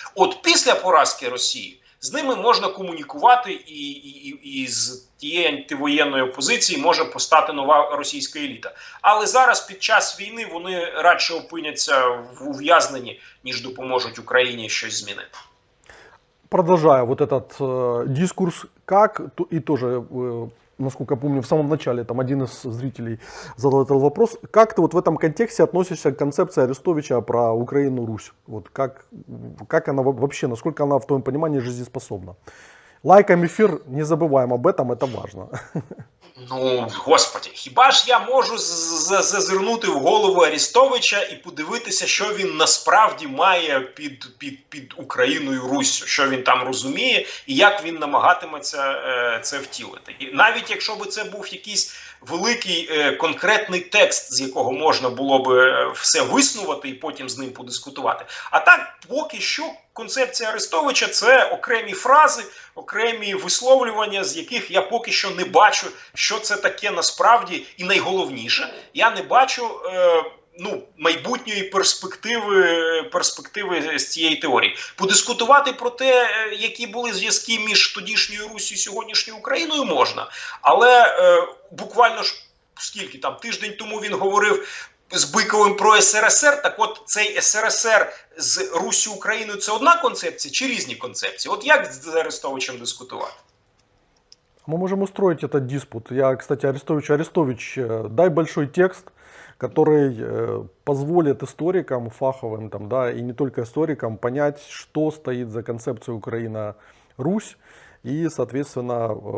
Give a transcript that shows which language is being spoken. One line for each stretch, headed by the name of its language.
Ukrainian: От після поразки Росії з ними можна комунікувати і з тієї антивоєнної опозиції може постати нова російська еліта. Але зараз під час війни вони радше опиняться в ув'язненні, ніж допоможуть Україні щось змінити.
Russian: Продолжая вот этот дискурс, как, и тоже, насколько я помню, в самом начале там один из зрителей задал этот вопрос, как ты вот в этом контексте относишься к концепции Арестовича про Украину, Русь? Вот как она вообще, насколько она в твоем понимании жизнеспособна? Лайкаем эфир, не забываем об этом, это важно.
Ukrainian: Ну, господи, хіба ж я можу зазирнути в голову Арестовича і подивитися, що він насправді має під Україною Руссю, що він там розуміє і як він намагатиметься це втілити. І навіть якщо б це був якийсь великий конкретний текст, з якого можна було б все виснувати і потім з ним подискутувати. А так, поки що, концепція Арестовича – це окремі фрази, окремі висловлювання, з яких я поки що не бачу, що це таке насправді. І найголовніше, я не бачу майбутньої перспективи з цієї теорії. Подискутувати про те, які були зв'язки між тодішньою Руссю і сьогоднішньою Україною можна, але буквально ж скільки там тиждень тому він говорив з Биковим про СРСР, так от цей СРСР з Руссю Україною – це одна концепція чи різні концепції? От як з Арестовичем дискутувати?
Russian: Мы можем устроить этот диспут. Я, кстати, Арестович, дай большой текст, который позволит историкам фаховым, там, да, и не только историкам, понять, что стоит за концепцией Украина-Русь, и, соответственно,